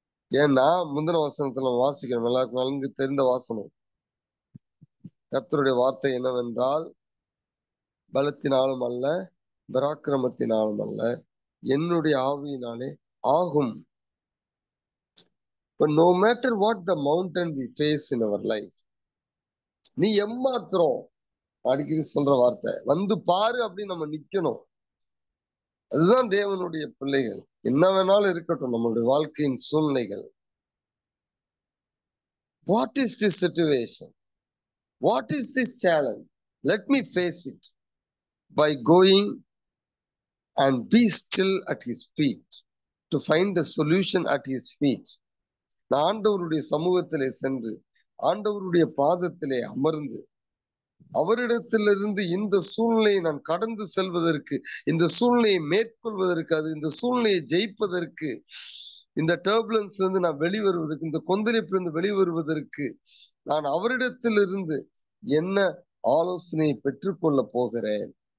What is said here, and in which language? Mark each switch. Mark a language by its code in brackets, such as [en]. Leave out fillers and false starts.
[ta] ஏன்னா முந்தின வசனத்துல வாசிக்கிறோம், எல்லாருக்கும் நன்கு தெரிந்த வாசனம். கர்த்தருடைய வார்த்தை என்னவென்றால், பலத்தினாலும் அல்ல, பராக்கிரமத்தினாலும் அல்ல, என்னுடைய ஆவியினாலே ஆகும். [en] But no matter what the mountain we face in our life, [ta] நீ எம்மாத்திரம், அடிக்கடி சொல்ற வார்த்தை, வந்து பாரு அப்படின்னு நம்ம நிக்கணும். அதுதான் தேவனுடைய பிள்ளைகள். என்ன வேணாலும் இருக்கட்டும் நம்மளுடைய வாழ்க்கையின் சூழ்நிலைகள். [en] What is this situation? What is this challenge? Let me face it by going and be still at his feet to find the solution at his feet. [ta] நான் ஆண்டவருடைய சமூகத்திலே சென்று ஆண்டவருடைய பாதத்திலே அமர்ந்து அவரிடத்திலிருந்து இந்த சூழ்நிலையை நான் கடந்து செல்வதற்கு, இந்த சூழ்நிலையை மேற்கொள்வதற்கு, அது இந்த சூழ்நிலையை ஜெயிப்பதற்கு, இந்த டர்புலன்ஸ்ல இருந்து நான் வெளிவருவதற்கு, இந்த கொந்தளிப்பிலிருந்து வெளிவருவதற்கு நான் அவரிடத்திலிருந்து என்ன ஆலோசனையை பெற்றுக்கொள்ள போகிறேன்.